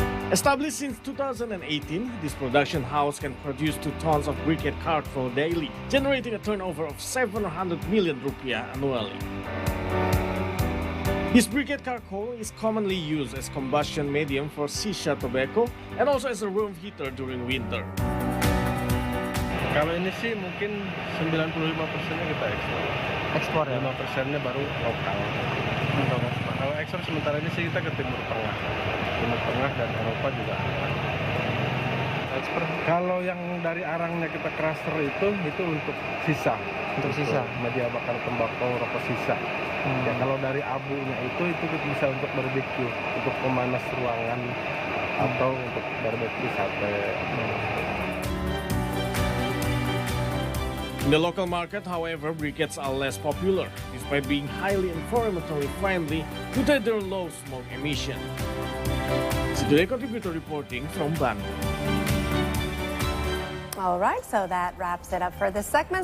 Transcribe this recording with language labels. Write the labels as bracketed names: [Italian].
[English] Established since 2018, this production house can produce 2 tons of briquette charcoal daily, generating a turnover of 700 million rupiah annually. This briquette charcoal is commonly used as combustion medium for shisha tobacco and also as a room heater during winter. [Indonesian] Kalau ini sih mungkin 95%-nya kita ekspor. Ekspor ya? 5%-nya baru lokal. Kalau ekspor sementara ini sih kita ke Timur Tengah. Timur Tengah dan Eropa juga. Ekspor. Kalau yang dari arangnya kita cluster itu untuk sisa. Untuk sisa? Media bakar tembakau, rokok sisa. Ya, kalau dari abunya itu kita bisa untuk barbecue, untuk pemanas ruangan atau untuk barbecue sate. [English] In the local market, however, briquettes are less popular, despite being highly environmentally friendly due to their low smoke emission. Today contributor reporting from Bandung. All right, so that wraps it up for this segment.